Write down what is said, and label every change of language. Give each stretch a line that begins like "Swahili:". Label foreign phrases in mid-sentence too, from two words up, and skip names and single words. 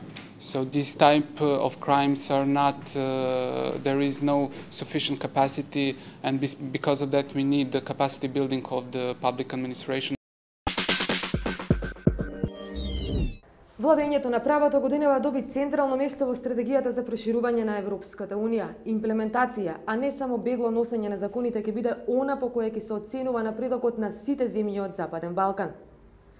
English: So these type of crimes are not, there is no sufficient capacity, and because of that we need the capacity building of the public administration.
Macedonian: Владењето на правото годинава доби централно место во стратегијата за проширување на Европската унија. Имплементација, а не само бегло носење на законите, ќе биде она по која ќе се оценува напредокот на сите земји од Западен Балкан.